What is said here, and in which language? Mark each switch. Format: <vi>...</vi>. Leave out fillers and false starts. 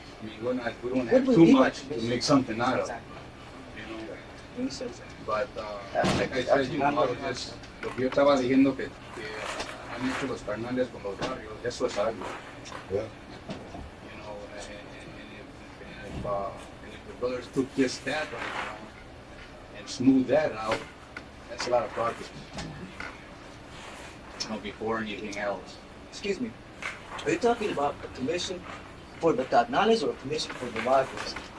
<en>I mean, we don't have too much to make something out of it. You know, but like I said, you know,</en> <es>lo que yo estaba diciendo que han hecho los carnales con los barrios, eso es algo.</es> <en>Yeah. You know, and if the brothers took just that right now and smooth that out, that's a lot of progress. You know, before anything else. Excuse me, are you talking about a commission for the carnales or a commission for the barrios?</en>